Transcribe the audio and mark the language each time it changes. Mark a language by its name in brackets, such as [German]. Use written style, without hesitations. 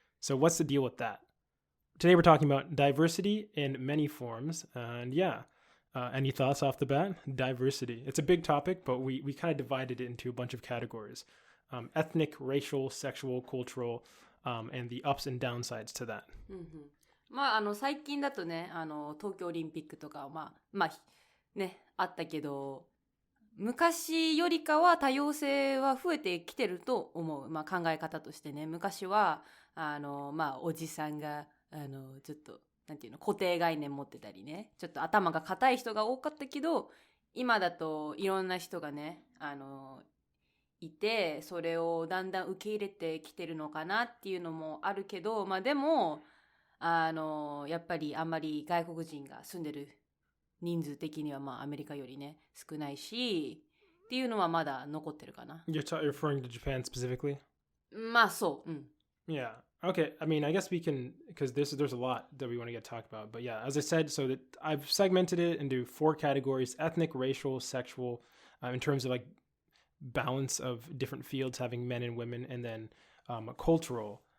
[English] So what's the deal with that? Today we're talking about diversity in many forms. And yeah, any thoughts off the bat? Diversity. It's a big topic, but we kind of divided it into a bunch of categories. Ethnic, racial, sexual, cultural, and the ups and downsides to that. Mm-hmm. [Japanese] まあ、最近だとね、東京オリンピックとか、まあね、あったけど、昔よりかは多様性は増えてきてると思う。まあ、考え方としてね、昔は、おじさんが、ちょっと、なんていうの、固定概念持ってたりね、ちょっと頭が固い人が多かったけど、今だといろんな人がね、いて、それをだんだん受け入れてきてるのかなっていうのもあるけど、まあでも、やっぱりあんまり外国人が住んでる人数的にはまあアメリカよりね少ないしっていうのはまだ残ってるかな。 [English] You're referring to Japan specifically? [Japanese] まあそう。うん。 [English] Yeah. Okay. I mean, I guess we can, because there's a lot that we want to get talked about. But yeah, as I said, so that I've segmented it into 4 categories: ethnic, racial, sexual, in terms of like balance of different fields having men and women, and then cultural.